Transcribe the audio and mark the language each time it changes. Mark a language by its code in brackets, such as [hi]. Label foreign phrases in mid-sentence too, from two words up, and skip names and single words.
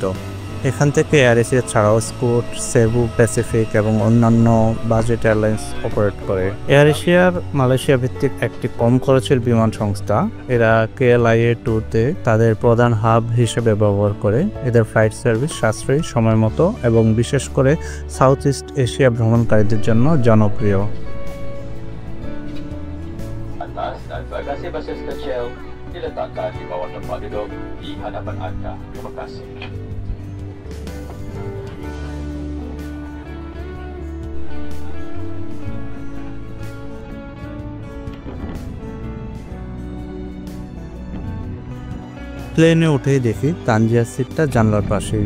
[bn] এখান থেকে এয়ার এশিয়া ছাড়াও স্কুট, সেবু, প্যাসিফিক এবং অন্যান্য [en] budget airlines [bn] অপারেট করে। এয়ার এশিয়ার মালয়েশিয়া ভিত্তিক একটি কম খরচের বিমান সংস্থা। এরা KLIA2-তে তাদের প্রধান হাব হিসেবে ব্যবহার করে। এদের [en] flight service [bn] সাশ্রয়ী, সময় মতো এবং বিশেষ করে সাউথ ইস্ট এশিয়া ভ্রমণকারীদের জন্য জনপ্রিয়। [ms] Bagasi basis kecil diletakkan di bawah tempat duduk di hadapan anda. Terima kasih. [bn] প্লেনে উঠেই দেখি তানজিয়ার সিটটা জানলার পাশেই।